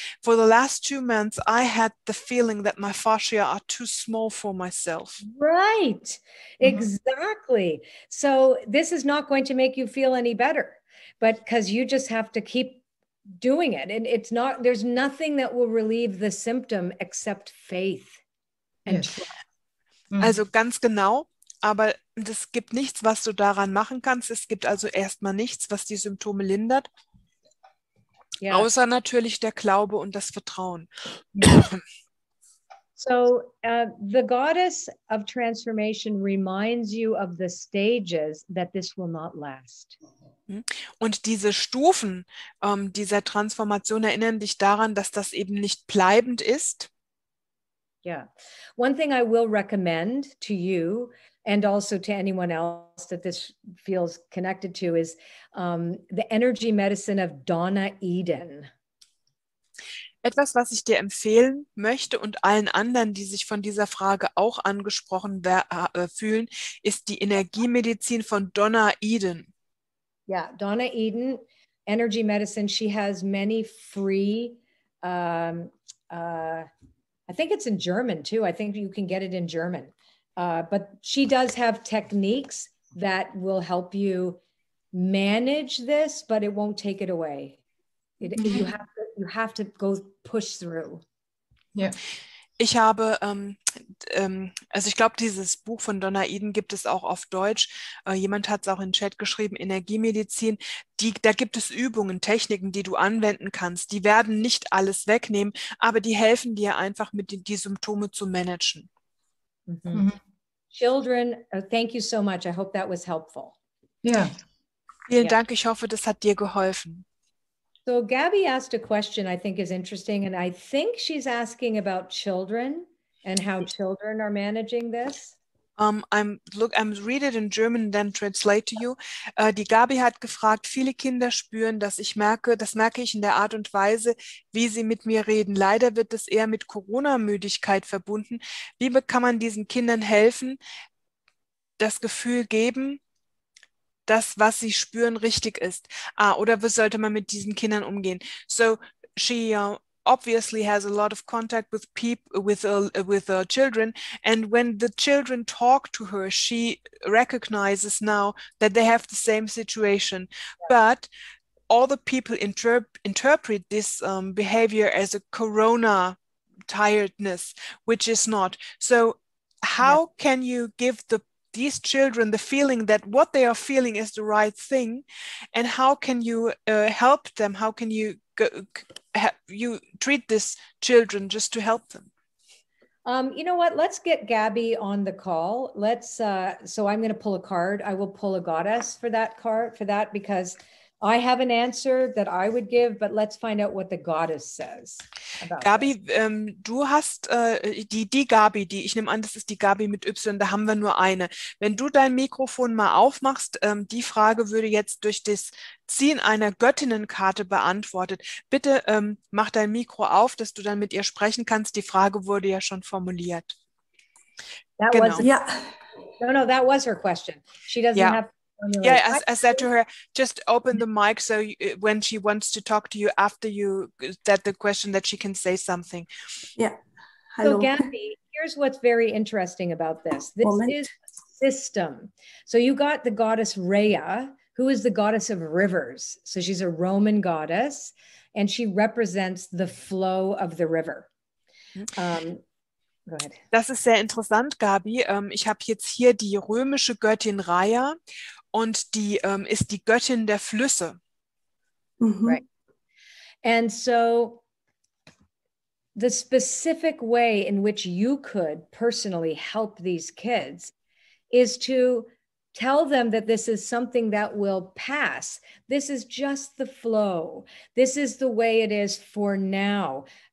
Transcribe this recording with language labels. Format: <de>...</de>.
<en>For the last 2 months, I had the feeling that my fascia are too small for myself. Right, exactly. So this is not going to make you feel any better, but because you just have to keep doing it. And it's not, there's nothing that will relieve the symptom except faith and trust.</en> <de>Also ganz genau, aber es gibt nichts, was du daran machen kannst. Es gibt also erstmal nichts, was die Symptome lindert, außer natürlich der Glaube und das Vertrauen.</de> <en>So the goddess of transformation reminds you of the stages that this will not last.</en> <de>Und diese Stufen dieser Transformation erinnern dich daran, dass das eben nicht bleibend ist.</de> <en>Yeah. One thing I will recommend to you and also to anyone else that this feels connected to is the energy medicine of Donna Eden.</en> <de>Etwas, was ich dir empfehlen möchte und allen anderen, die sich von dieser Frage auch angesprochen fühlen, ist die Energiemedizin von Donna Eden.</de> <en>Yeah, Donna Eden, energy medicine. She has many free, I think it's in German too. I think you can get it in German. But she does have techniques that will help you manage this, but it won't take it away. You have to go push through.</en> <de>Ja. Ich habe, also ich glaube, dieses Buch von Donna Eden gibt es auch auf Deutsch. Jemand hat es auch in den Chat geschrieben, Energiemedizin. Da gibt es Übungen, Techniken, die du anwenden kannst. Die werden nicht alles wegnehmen, aber die helfen dir einfach, die Symptome zu managen.</de> <en>Children, thank you so much. I hope that was helpful.</en> <de>Ja. Vielen Dank, ich hoffe, das hat dir geholfen.</de> <en>So Gabby asked a question I think is interesting, and I think she's asking about children and how children are managing this. I'm read it in German and then translate to you.</en> <de>Die Gabi hat gefragt, viele Kinder spüren, das merke ich in der Art und Weise, wie sie mit mir reden. Leider wird es eher mit Corona-Müdigkeit verbunden. Wie kann man diesen Kindern helfen, das Gefühl geben, dass was sie spüren richtig ist? Oder wie sollte man mit diesen Kindern umgehen?</de> <en>So she obviously has a lot of contact with people, with children, and when the children talk to her, she recognizes now that they have the same situation, but all the people interpret this behavior as a corona tiredness, which is not. So how can you give these children the feeling that what they are feeling is the right thing, and how can you help them? How can you you treat these children just to help them? You know what? Let's get Gabby on the call. So I'm going to pull a card. I will pull a goddess for that card, because I have an answer that I would give, but let's find out what the goddess says about</en> <de>Gabi, du hast die Gabi, ich nehme an, das ist die Gabi mit Y, da haben wir nur eine. Wenn du dein Mikrofon mal aufmachst, die Frage würde jetzt durch das Ziehen einer Göttinnenkarte beantwortet. Bitte mach dein Mikro auf, dass du dann mit ihr sprechen kannst. Die Frage wurde ja schon formuliert.</de> <en>That was No, that was her question. She doesn't have. Yeah, I said to her, just open the mic so when she wants to talk to you after you said the question that she can say something. Yeah. Hello. So Gabby, here's what's very interesting about this. This is a system. So you got the goddess Rhea, who is the goddess of rivers. So she's a Roman goddess, and she represents the flow of the river. Go ahead.</en> <de>Das ist sehr interessant, Gabi. Ich habe jetzt hier die römische Göttin Rhea. Und die ist die Göttin der Flüsse.</de> <en>Right. And so the specific way in which you could personally help these kids is to tell them that this is something that will pass. This is just the flow. This is the way it is for now.</en>